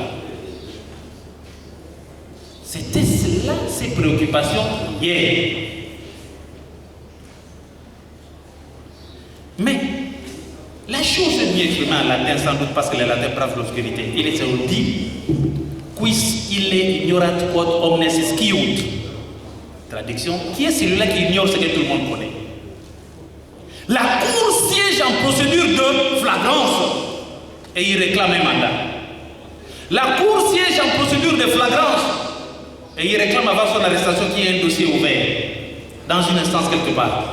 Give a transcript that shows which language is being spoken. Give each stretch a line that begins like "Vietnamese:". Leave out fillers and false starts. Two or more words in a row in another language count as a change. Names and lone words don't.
French: C'était cela, ses préoccupations hier. Mais la chose est mieux en latin, sans doute parce que les latins bravent l'obscurité. Il est dit,
Latin: quis ille ignorat quod omnes sciunt.
French: Traduction, qui est celui-là qui ignore ce que tout le monde connaît? La Cour siège en procédure de flagrance et il réclame un mandat. La Cour siège en procédure de flagrance et il réclame avant son arrestation qu'il y ait un dossier ouvert dans une instance quelque part.